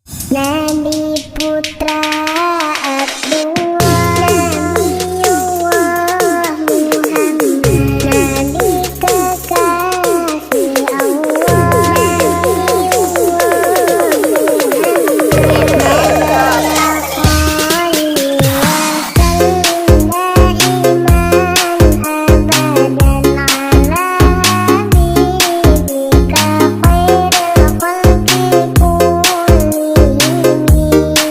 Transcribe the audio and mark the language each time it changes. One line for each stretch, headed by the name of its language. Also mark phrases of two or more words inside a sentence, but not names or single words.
Indonesian: Nabi putra Abdullah, Nabiullah Muhammad, Nabi kekasih Allah, Nabiullah Muhammad.
Arabic: اللهم صل و سلم دائما أبدا على حبيبك خير الخلق كلهم.